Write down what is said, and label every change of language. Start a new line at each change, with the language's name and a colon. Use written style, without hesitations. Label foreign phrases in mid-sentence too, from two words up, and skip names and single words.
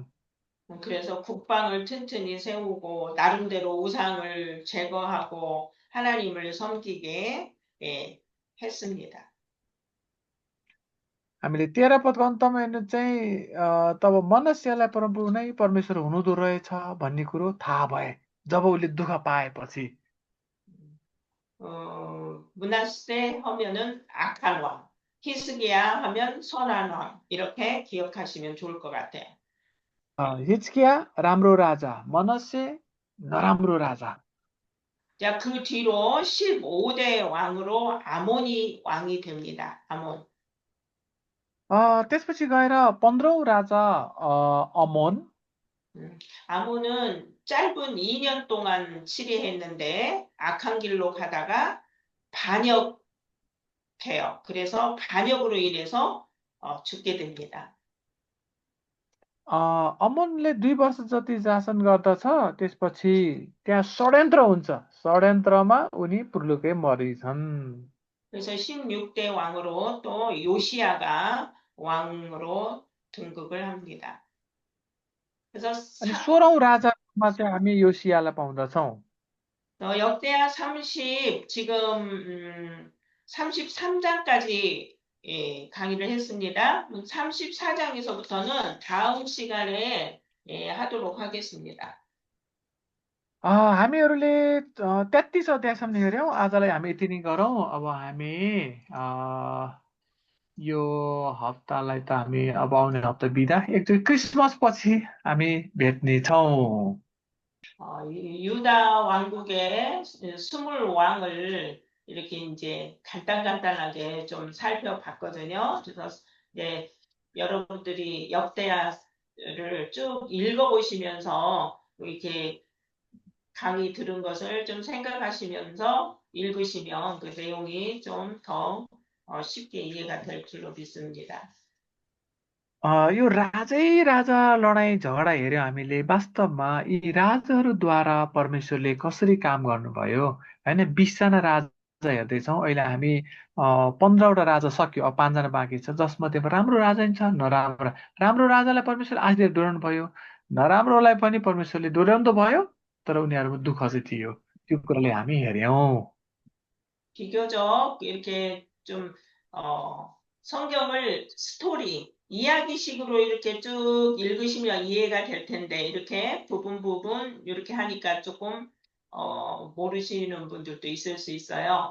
Korean: 그래서 국방을 튼튼히 세우고 나름대로 우상을 제거하고 하나님을 섬기게 했습니다.
Nepali: हामीले 13 पदको अन्तमा हेर्नु चाहिँ तब मनश्शेलाई परमप्रभु नै परमेश्वर हुनुहुँदो रहेछ भन्ने कुरो थाहा भए जब उसले दुःख पाएपछि।
Korean: 므낫세 하면은 악한 왕, 히스기야 하면 선한 왕 이렇게 기억하시면 좋을 것 같아요.
Nepali: हिजकिया राम्रो राजा, मनश्शे नराम्रो राजा।
Korean: 자, 그 뒤로 15대 왕으로 아몬이 왕이 됩니다. 아몬.
Nepali: त्यसपछि गएर 15औं राजा अमोन।
Korean: 아몬은 짧은 2년 동안 치리했는데 악한 길로 가다가 반역해요. 그래서 반역으로 인해서 죽게 됩니다.
Nepali: अमोनले 2 वर्ष जति शासन गर्दछ त्यसपछि त्यहाँ षड्यन्त्र हुन्छ षड्यन्त्रमा उनी पुर्लुकै मरिन्छन्।
Korean: 그래서 16대 왕으로 또 요시야가 왕으로 등극을 합니다. 그래서
Nepali: अनि 16औं राजामा चाहिँ हामी योसियालाई पाउँदछौँ।
Korean: 역대하 30 지금 33장까지 강의를 했습니다. 34장에서부터는 다음 시간에 하도록 하겠습니다.
Nepali: हामीहरूले 33 अध्यायसम्म हेऱ्यौँ आजलाई हामी यति नै गरौँ। अब हामी यो हप्तालाई त हामी अब आउने हप्ता बिदा एकचोटि क्रिसमस पछि हामी भेट्नेछौँ।
Korean: 유다 왕국의 20왕을 이렇게 이제 간단하게 좀 살펴봤거든요. 그래서 이제 여러분들이 역대하를 쭉 읽어보시면서 이렇게 강의 들은 것을 좀 생각하시면서 읽으시면 그 내용이 좀 더 쉽게 이해가 될 줄로 믿습니다.
Nepali: यो राजै राजा लडाईँ झगडा हेऱ्यौँ हामीले वास्तवमा यी राजाहरूद्वारा परमेश्वरले कसरी काम गर्नुभयो होइन। 20 जना राजा हेर्दैछौँ अहिले हामी 15वटा राजा सक्यो अब 5 जना बाँकी छ जसमध्येमा राम्रो राजा नि छ नराम्रो। राम्रो राजालाई परमेश्वरले आशिष डोर्याउनु भयो नराम्रोलाई पनि परमेश्वरले डोर्याउनु त भयो तर उनीहरूमा दुःख चाहिँ थियो त्यो कुराले हामी हेऱ्यौँ।
Korean: 비교적 이렇게 좀 성경을 스토리 이야기식으로 이렇게 쭉 읽으시면 이해가 될 텐데 이렇게 부분 이렇게 하니까 조금 모르시는 분들도 있을 수 있어요.